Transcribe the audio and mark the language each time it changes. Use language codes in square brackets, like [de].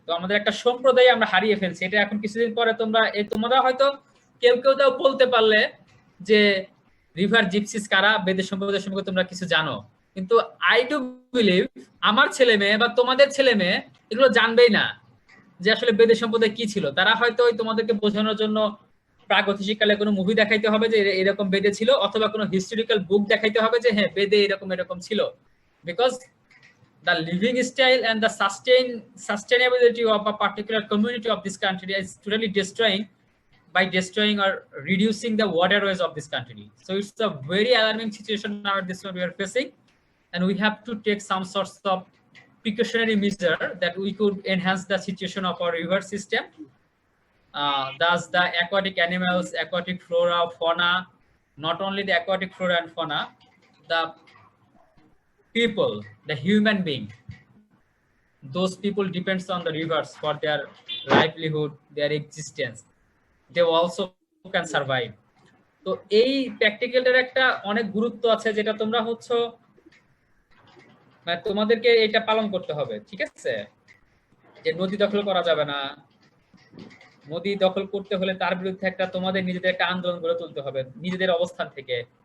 [bn] তো আমাদের একটা সম্প্রদায় আমরা হারিয়ে ফেলছি। এটা এখন কিছুদিন পরে তোমরা হয়তো কেউ কেউ তাও বলতে পারলে যে রিভার জিপসিস কারা, বেদের সম্প্রদায় সম্পর্কে তোমরা কিছু জানো, কিন্তু [en] I do believe [bn] আমার ছেলে মেয়ে বা তোমাদের ছেলে মেয়ে এগুলো জানবেই না যে আসলে বেদের সম্প্রদায় কি ছিল। তারা হয়তো ওই তোমাদেরকে বোঝানোর জন্য প্রাগৈতিহাসিক কোনো মুভি দেখাইতে হবে যে এরকম বেদে ছিল, অথবা কোনো হিস্টোরিক্যাল বুক দেখাইতে হবে যে হ্যাঁ বেদে এরকম ছিল। [en] Because the living style and the sustainability of a particular community of this country is totally destroying or reducing the waterways of this country. So it's a very alarming situation now at this point we are facing, and we have to take some sorts of precautionary measure that we could enhance the situation of our river system. Thus the aquatic animals, aquatic flora, fauna, not only the aquatic flora and fauna, the people, the human being, those people depends on the rivers for their livelihood, their existence. They also can survive. [bn] তো এই প্র্যাকটিক্যালটার একটা অনেক গুরুত্ব আছে, যেটা তোমরা হচ্ছে মানে তোমাদেরকে এটা পালন করতে হবে, ঠিক আছে? যে নদী দখল করা যাবে না, নদী দখল করতে হলে তার বিরুদ্ধে একটা তোমাদের নিজেদের একটা আন্দোলন গড়ে তুলতে হবে নিজেদের অবস্থান থেকে।